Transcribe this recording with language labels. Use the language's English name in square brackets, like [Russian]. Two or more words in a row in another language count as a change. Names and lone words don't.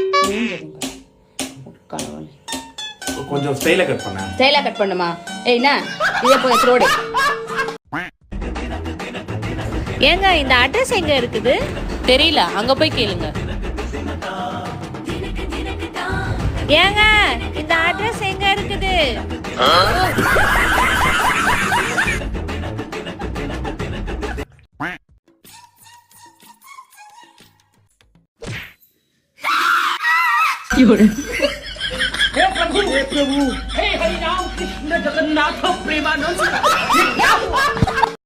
[Tamil] கொஞ்சம் ஸ்டைலாக கட் பண்ண. ஸ்டைலாக கட் பண்ணுமா? ஏய் என்ன இதே போய் ரோடு. ஏங்க இந்த அட்ரஸ் எங்க இருக்குது? தெரியல, அங்க போய் கேளுங்க. ஏங்க இந்த அட்ரஸ் எங்க இருக்குது? [Sanskrit] हे प्रभु हे हरि राम कृष्ण जगन्नाथ प्रेमानंद।